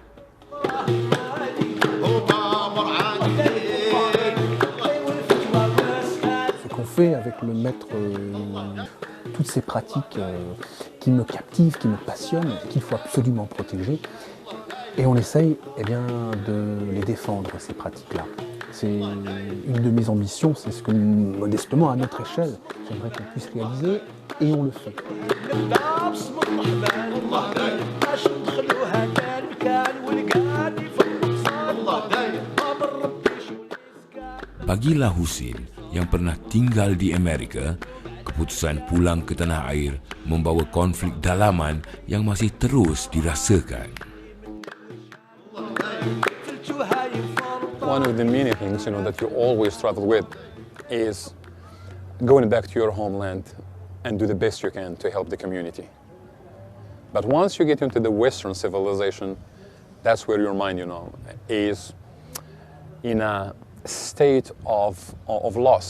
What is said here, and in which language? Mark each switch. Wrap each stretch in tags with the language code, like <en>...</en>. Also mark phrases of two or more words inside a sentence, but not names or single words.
<fr>Ce qu'on fait avec le maître, toutes ces pratiques qui me captivent, qui me passionnent, qu'il faut absolument protéger. Et on essaye de les défendre, ces pratiques-là. C'est une de mes ambitions, c'est ce que modestement, à notre échelle, j'aimerais qu'on puisse réaliser, et on le fait.</fr> <ms>Bagilah Houcine yang pernah tinggal di Amerika, keputusan pulang ke tanah air membawa konflik dalaman yang masih terus dirasakan.</ms> <en>One of the many things, that you always struggle with is going back to your homeland and do the best you can to help the community. But once you get into the Western civilization, that's where your mind, is in a state of loss.</en>